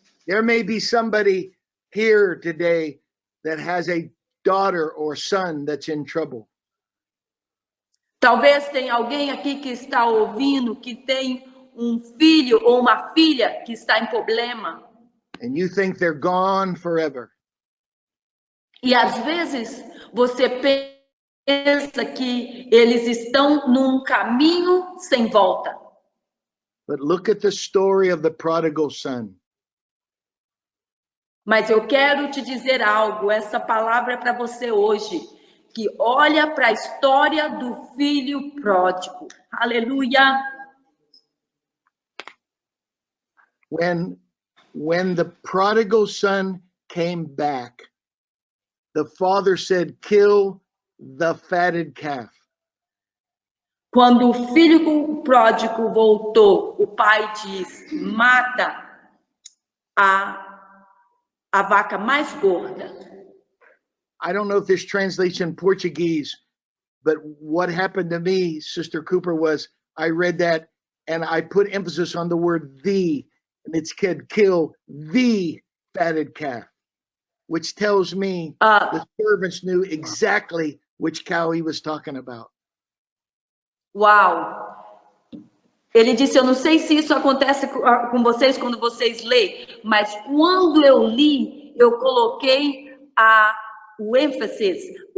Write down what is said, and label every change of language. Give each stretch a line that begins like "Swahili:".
English: There may be somebody here today that has a daughter or son that's in trouble.
Portuguese: Talvez tenha alguém aqui que está ouvindo, que tem um filho ou uma filha que está em problema.
English: And you think they're gone forever.
Portuguese: E às vezes você pensa que eles estão num caminho sem volta.
English: But look at the story of the prodigal son.
Portuguese: Mas eu quero te dizer algo, essa palavra é para você hoje, que olha para a história do filho pródigo. Aleluia!
English: When the prodigal son came back, the father said, "Kill the fatted calf."
Portuguese: Quando o filho pródigo voltou, o pai diz, mata a vaca mais gorda.
English: I don't know if this translates in Portuguese, but what happened to me, Sister Cooper, was I read that and I put emphasis on the word "the," and it said kill the fatted calf, which tells me the servants knew exactly which cow he was talking about.
Portuguese: Uau! Ele disse, eu não sei se isso acontece com vocês quando vocês leem, mas quando eu li, eu coloquei o ênfase,